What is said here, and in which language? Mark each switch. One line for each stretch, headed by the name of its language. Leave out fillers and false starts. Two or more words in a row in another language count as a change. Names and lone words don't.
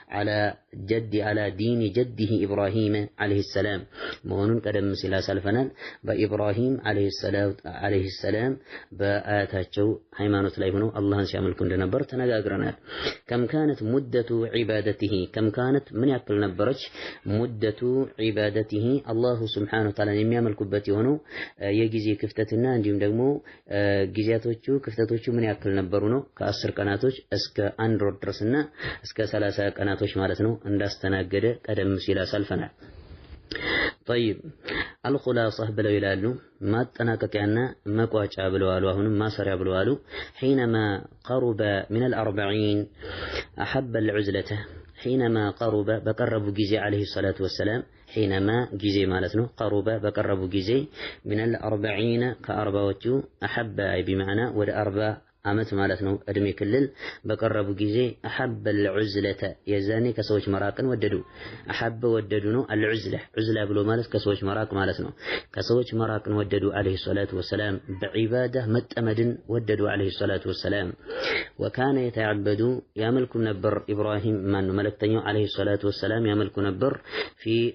Arabic: على دين جده
Amharic: ኢብራሂም
Arabic: عليه السلام
Amharic: መሆኑን ቀደም ሲል አሳልፈናል። በኢብራሂም
Arabic: عليه السلام
Amharic: በአያታቸው ሃይማኖት ላይ ሆነው አላህን ሲያመልኩ እንደነበር ተነጋግረናል።
Arabic: كم كانت مدة عبادته
Amharic: ከም ካነት ምን ያክል ነበረች ሙደቱ ዒባደቲሂ
Arabic: الله سبحانه وتعالى
Amharic: የሚያመልኩበት የሆነው የጊዜ ክፍተትና እንዲሁም ደግሞ ክፍተቶቹ ምን ያክል ነበሩ ነው? ከ10 ቀናቶች እስከ 1 ወር ድረስና እስከ 30 ቀናቶች ማለት ነው እንዳስተናገደ ቀደም ሲል አሳልፈናል።
Arabic: طيب الخلاصة
Amharic: ብለው ይላሉ ማጠናቀቂያና መቋጫ ብለዋሉ። አሁንም ማሰሪያ ብለዋሉ።
Arabic: حينما قرب من ال40 أحب العزلة حينما قرب
Amharic: በቀረቡ ጊዜ
Arabic: عليه الصلاة والسلام حينما
Amharic: ጊዜ ማለት ነው
Arabic: قرب
Amharic: በቀረቡ ጊዜ
Arabic: من ال40
Amharic: ከ40ዎቹ
Arabic: أحب أي بمعنى
Amharic: ወደ 40 ዓመት ማለት ነው እድሜ ክልል በቀረቡ ጊዜ
Arabic: أحب العزلة
Amharic: የዛኔ ከሰዎች መራቅን ወደዱ። አሐበ ወደዱ ነው። ዑዝላ ብሎ ማለት ከሰዎች መራቅ ማለት ነው። ከሰዎች መራቅን ወደዱ
Arabic: عليه الصلاة والسلام።
Amharic: በዒባዳ መጠመድን ወደዱ
Arabic: عليه الصلاة والسلام። وكان يتعبد
Amharic: ያመልኩ ነበር ኢብራሂም መልእክተኛው
Arabic: عليه الصلاة والسلام
Amharic: ያመልኩ ነበር ፊ